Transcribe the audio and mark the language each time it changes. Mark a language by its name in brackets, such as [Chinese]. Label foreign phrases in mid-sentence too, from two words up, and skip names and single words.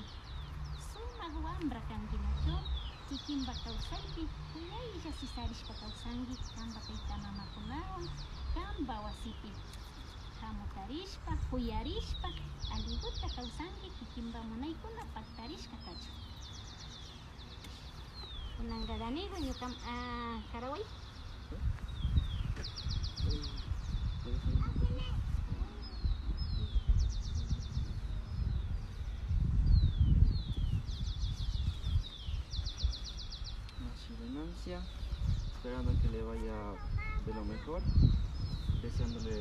[Quechua] Sumaq wambra kankinachu, kikinpa kawsaypi kuyaylla sisarishpa kawsanki kanpa tayta mamakunawan, kanpa wasipi. Hamutarishpa, kuyarishpa, aliguta kawsanki kikinpa munaykuna paktarishka kachun. Kunanqa Danigo ñukam Karaway. [Spanish] Renuncia, esperando que le vaya de lo mejor, deseándole